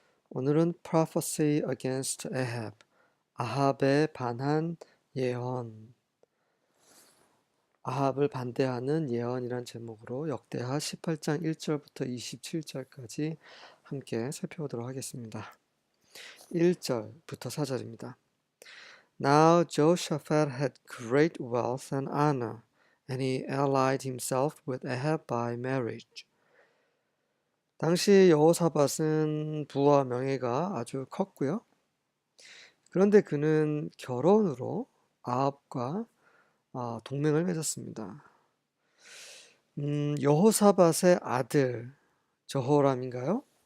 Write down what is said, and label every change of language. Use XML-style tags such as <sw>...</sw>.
<ko>오늘은</ko> <en>Prophecy against Ahab,</en> <ko>아합에 반한 예언, 아합을 반대하는 예언이란 제목으로 역대하 18장 1절부터 27절까지 함께 살펴보도록 하겠습니다. 1절부터 4절입니다.</ko> <en>Now Jehoshaphat had great wealth and honor, and he allied himself with Ahab by marriage.</en> <ko>당시 여호사밧은 부와 명예가 아주 컸고요. 그런데 그는 결혼으로 아합과 동맹을 맺었습니다. 여호사밧의 아들 저호람인가요?</ko>